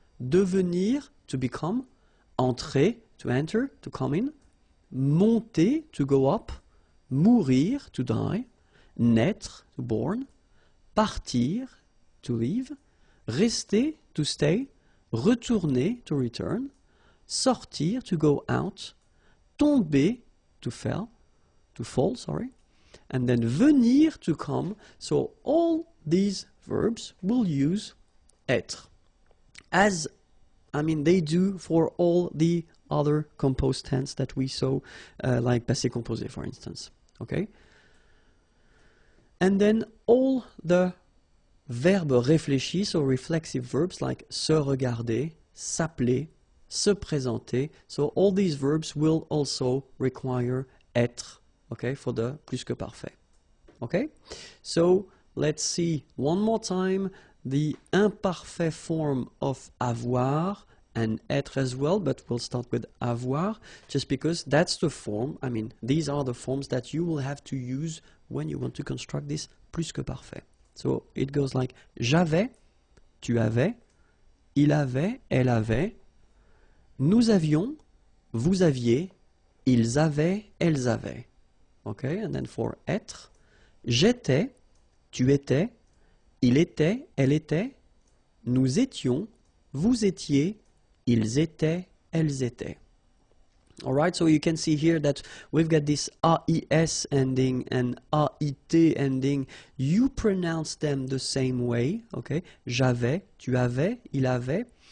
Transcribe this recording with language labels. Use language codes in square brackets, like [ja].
[en] devenir, to become, entrer, to enter, to come in, monter, to go up, mourir, to die, naître, to born, partir, to leave, rester, to stay, retourner, to return, sortir, to go out, tomber, to fall, and then venir, to come. So all these verbs will use être, as they do for all the other composed tense that we saw, like passé composé, for instance. Okay? And then all the verbes réfléchis, so reflexive verbs like se regarder, s'appeler, se présenter. So all these verbs will also require être, okay, for the plus que parfait. Okay? So let's see one more time the imperfect form of avoir and être as well, but we'll start with avoir, just because that's the form, these are the forms that you will have to use when you want to construct this plus que parfait. So it goes like [fr] j'avais, tu avais, il avait, elle avait, nous avions, vous aviez, ils avaient, elles avaient. [en] Okay, and then for être, [fr] j'étais, tu étais, il était, elle était, nous étions, vous étiez, ils étaient, elles étaient. [en] Alright, so you can see here that we've got this AIS ending and AIT ending. You pronounce them the same way, okay? [fr] J'avais, tu avais, il avait.